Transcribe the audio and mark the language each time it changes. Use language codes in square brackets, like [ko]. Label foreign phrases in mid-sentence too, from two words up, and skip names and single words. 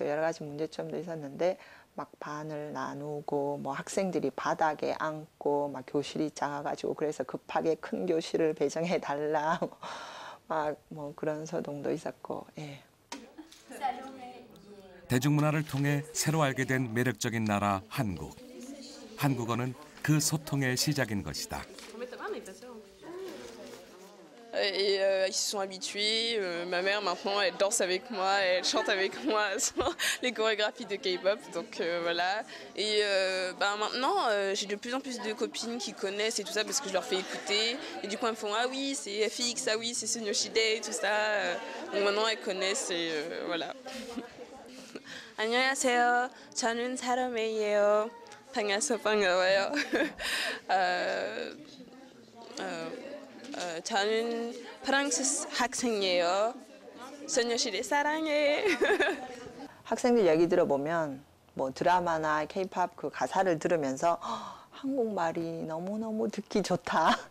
[ko] 여러 가지 문제점도 있었는데 막 반을 나누고 뭐 학생들이 바닥에 앉고 막 교실이 작아가지고 그래서 급하게 큰 교실을 배정해 달라 막 뭐 그런 소동도 있었고. 예. 대중문화를 통해 새로 알게 된 매력적인 나라 한국. 한국어는 그 소통의 시작인 것이다. [fr] Et ils se sont habitués. Ma mère maintenant elle danse avec moi, elle chante avec moi les chorégraphies de K-pop. Donc voilà. Et maintenant j'ai de plus en plus de copines qui connaissent et tout ça parce que je leur fais écouter. Et du coup elles me font ah oui c'est FX, ah oui c'est Sunyoshide et tout ça. Donc maintenant elles connaissent et voilà. [ko] 안녕하세요. 저는 사람이에요. 반가워요. 저는 프랑스 학생이에요. 소녀시대 사랑해. 학생들 얘기 들어보면 뭐 드라마나 K-팝 그 가사를 들으면서 한국말이 너무너무 듣기 좋다.